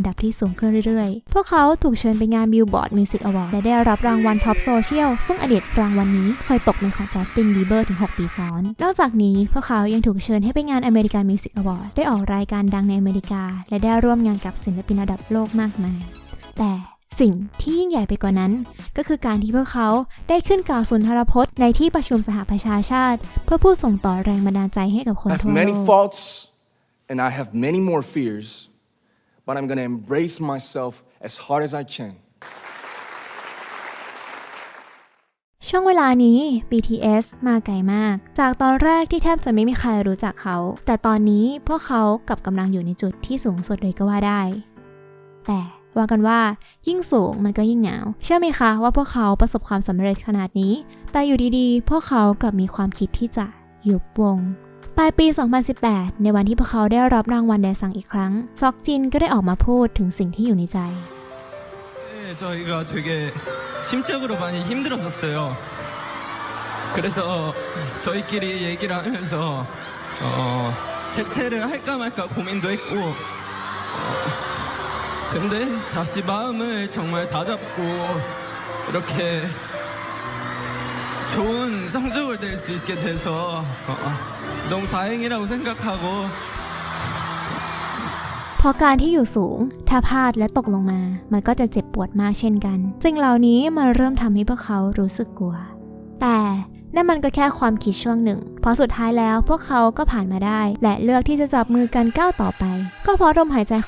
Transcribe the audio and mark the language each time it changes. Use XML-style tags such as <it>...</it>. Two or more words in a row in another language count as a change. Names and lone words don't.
<th>ดับที่สูงขึ้นเรื่อยๆพวกเขาถูกเชิญไปงาน Billboard Music Award และได้รับรางวัล Top Social ซึ่งอดีตรางวัลนี้เคยตกเป็นของจัสตินบีเบอร์ถึง6 ปีซ้อนนอกจากนี้พวกเขายังถูกเชิญให้ไปงาน American Music Award ได้ออกรายการดังในอเมริกาและได้ร่วมงานกับศิลปินระดับโลกมากมายแต่สิ่งที่ยิ่งใหญ่ไปกว่านั้นก็คือการที่พวกเขาได้ขึ้นกล่าวสุนทรพจน์ในที่ประชุมสหประชาชาติเพื่อพูดส่งต่อแรงบันดาลใจให้กับคนทั่วโลก</th> <en>I have many faults and I have many more fears but I'm gonna embrace myself as hard as I can</en> <th>ช่วงเวลานี้ BTS มาไกลมากจากตอนแรกที่แทบจะไม่มีใครรู้จักเขาแต่ตอนนี้พวกเขากำลังอยู่ในจุดที่สูงสุดเลยก็ว่าได้แต่ว่ากันว่ายิ่งสูงมันก็ยิ่งหนาวเชื่อไหมคะว่าพวกเขาประสบความสำเร็จขนาดนี้แต่อยู่ดีๆพวกเขากลับมีความคิดที่จะยุบวงปลายปี 2018 ในวันที่พวกเขาได้รับรางวัลแดซังอีกครั้งซอกจินก็ได้ออกมาพูดถึงสิ่งที่อยู่ในใจ</th> <ko>저희가 되게 심적으로 많이 힘들었었어요. 그래서 저희끼리 얘기를 하면서 해체를 할까 말까 고민도 했고 근데 다시 마음을 정말 다잡고 이렇게 좋은 성적을 낼 수 있게 돼서 너무 다행이라고 생각하고</ko> <th>เพราะการที่อยู่สูงถ้าพลาดและตกลงมามันก็จะเจ็บปวดมากเช่นกันสิ่งเหล่านี้มันเริ่มทำให้พวกเขารู้สึกกลัวแต่นั่นมันก็แค่ความคิดช่วงหนึ่งเพราะสุดท้ายแล้วพวกเขาก็ผ่านมาได้และเลือกที่จะจับมือกันก้าวต่อไปก็เพราะลมหายใจของ</th>